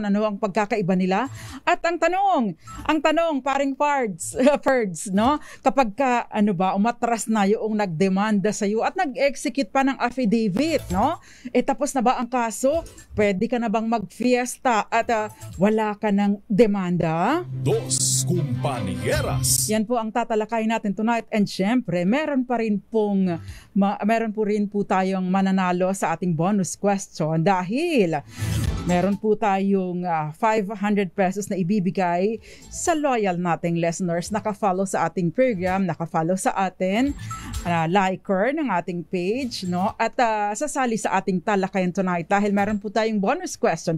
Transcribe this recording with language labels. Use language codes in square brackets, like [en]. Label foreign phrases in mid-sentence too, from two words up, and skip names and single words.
[tl] Ano ang pagkakaiba nila? At ang tanong paring Ferds, no, kapag ka umatras na yung nagdemanda sa iyo at nag-execute pa ng affidavit, no, tapos na ba ang kaso? Pwede ka na bang mag-fiesta at wala ka ng demanda? Dos Compañeras. Yan po ang tatalakayin natin tonight, and syempre meron po rin po tayong mananalo sa ating [en] bonus question [tl] dahil meron po tayong 500 pesos na ibibigay sa loyal nating listeners naka-follow sa ating program, naka-follow sa atin, liker ng ating page, no, at sasali sa ating talakayan tonight dahil meron po tayong [en] bonus question.